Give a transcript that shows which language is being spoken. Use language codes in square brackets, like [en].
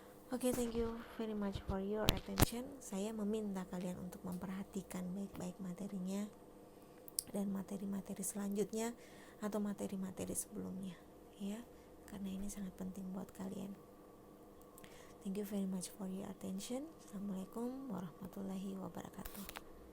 [en] Oke, thank you very much for your attention. [id] Saya meminta kalian untuk memperhatikan baik-baik materinya dan materi-materi selanjutnya atau materi-materi sebelumnya ya, karena ini sangat penting buat kalian. [en] Thank you very much for your attention. [ar] Assalamualaikum warahmatullahi wabarakatuh.